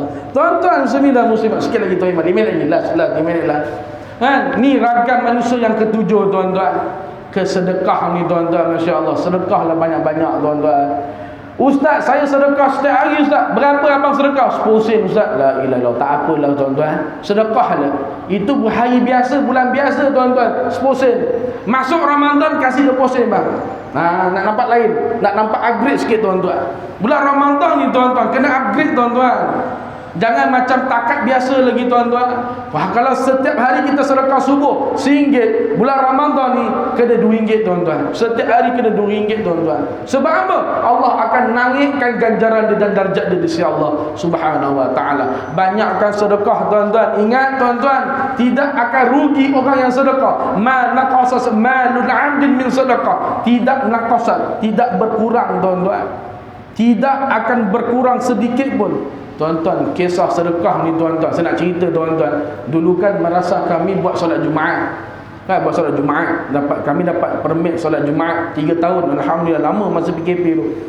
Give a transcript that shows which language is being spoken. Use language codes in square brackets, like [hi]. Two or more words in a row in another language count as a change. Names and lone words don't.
[ms] Tuan-tuan sembilan muslimat, sikit lagi tuan, 5 minit lagi, last 5 minit lah. Ni ragam manusia yang ketujuh tuan-tuan. Kesedekah ni tuan-tuan, masya-Allah. Sedekahlah banyak-banyak tuan-tuan. Ustaz, saya sedekah setiap hari Ustaz. Berapa abang sedekah? 10 sen Ustaz. [ar] لا إله إلا الله. [ms] Tak apalah tuan-tuan. Sedekahlah. Itu hari biasa, bulan biasa tuan-tuan, 10 sen. Masuk Ramadan kasih 20 sen bang. Nak nampak lain, nak nampak upgrade sikit tuan-tuan. Bulan Ramadan ni tuan-tuan kena upgrade tuan-tuan. Jangan macam takat biasa lagi tuan-tuan. Kalau setiap hari kita sedekah subuh RM1, bulan Ramadan ni kena RM2 tuan-tuan. Setiap hari kena RM2 tuan-tuan. Sebab apa? Allah akan naikkan ganjaran dia dan darjat dia di sisi Allah [ar] سبحانه وتعالى. [ms] Banyakkan sedekah tuan-tuan. Ingat tuan-tuan, tidak akan rugi orang yang sedekah. [ar] ما نقص مال عبد من sedekah. [ms] Tidak naqasa, tidak berkurang tuan-tuan. Tidak akan berkurang sedikit pun. Tuan-tuan, kisah sedekah ni tuan-tuan, saya nak cerita tuan-tuan. Dulu kan madrasah kami buat solat Jumaat. Buat solat Jumaat. Kami dapat permit solat Jumaat 3 tahun. Alhamdulillah, lama masa PKP tu.